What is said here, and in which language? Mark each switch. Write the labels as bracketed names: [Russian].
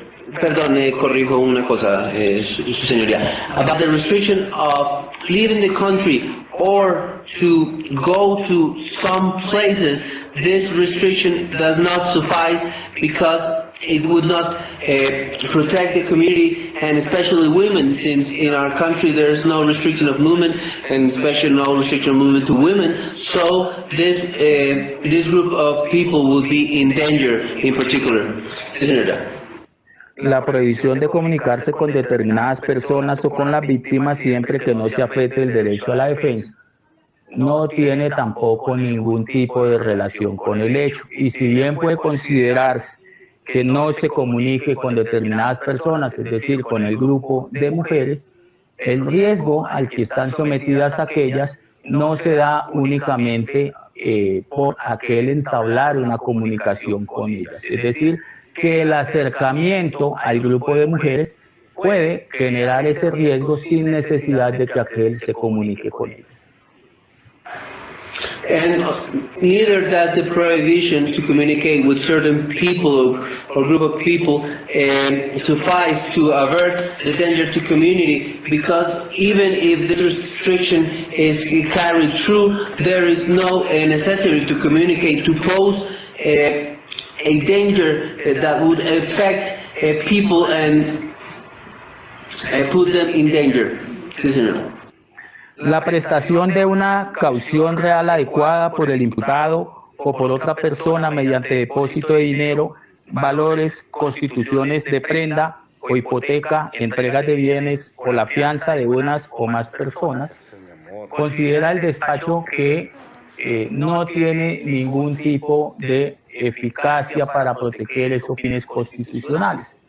[Spanish] Perdón, corrijo una cosa, su señoría. [English] About the restriction of leaving the country or to go to some places, this restriction does not suffice because it would not protect the community, and especially women, since in our country there is no restriction of movement, and especially no restriction of movement to women. So this group of people would be in danger in particular. Senator. [Spanish] La prohibición de comunicarse con determinadas personas o con las víctimas siempre que no se afecte el derecho a la defensa no tiene tampoco ningún tipo de relación con el hecho, y si bien puede considerarse que no se comunique con determinadas personas, es decir, con el grupo de mujeres, el riesgo al que están sometidas aquellas no se da únicamente por aquel entablar una comunicación con ellas, es decir, que el acercamiento al grupo de mujeres puede generar ese riesgo sin necesidad de que aquel se comunique con ellas. [English] And neither does the prohibition to communicate with certain people or group of people suffice to avert the danger to community, because even if this restriction is carried through, there is no necessity to communicate to pose a danger that would affect people and put them in danger. [Spanish] La prestación de una caución real adecuada por el imputado o por otra persona mediante depósito de dinero, valores, constituciones de prenda o hipoteca, entregas de bienes o la fianza de unas o más personas, considera el despacho que no tiene ningún tipo de eficacia para proteger esos fines constitucionales.